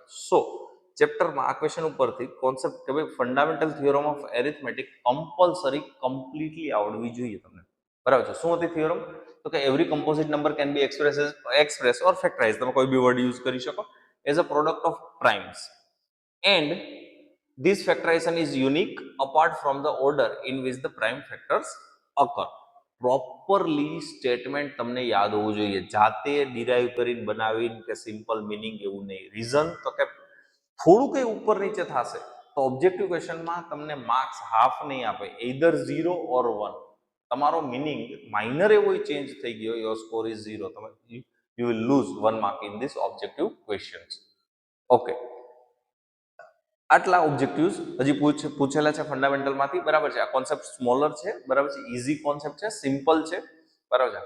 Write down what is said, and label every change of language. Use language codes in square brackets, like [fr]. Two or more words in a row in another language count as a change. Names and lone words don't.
[gu] સો ચેપ્ટરમાં આ ક્વેશ્ચન ઉપરથી કોન્સેપ્ટ કે ભાઈ [en] fundamental theorem of arithmetic compulsory completely [gu] આવડવી જોઈએ તમને, બરાબર છે. શું હતી થિયોરમ? તો કે [en] every composite number can be expressed or factorize, [gu] તમે કોઈ બી [en] word use [gu] કરી શકો, [en] as a product of primes and this factorization is unique apart from the order in which the prime factors occur. properly statement [gu] તમને યાદ હોવું જોઈએ, જાતે ડિરાઈવ કરીને બનાવીને કે [en] simple meaning [gu] એવું નહીં. રીઝન તો કે થોડું કંઈ ઉપર નીચે થશે તો [en] objective questionમાં [gu] તમને [en] marks half [gu] નહીં આપે, [en] either 0 or 1. [gu] તમારો મિનિંગ માઇનર એવો ચેન્જ થઈ ગયો, [en] your score is 0, તમે you will lose 1 mark in this objective questions. [gu] ઓકે, આટલા ઓબ્જેક્ટિવ્સ હજી પૂછેલા છે ફંડામેન્ટલમાંથી, બરાબર છે. આ કોન્સેપ્ટ સ્મોલર છે, બરાબર છે, [en] easy concept [gu] છે, સિમ્પલ છે, બરાબર છે.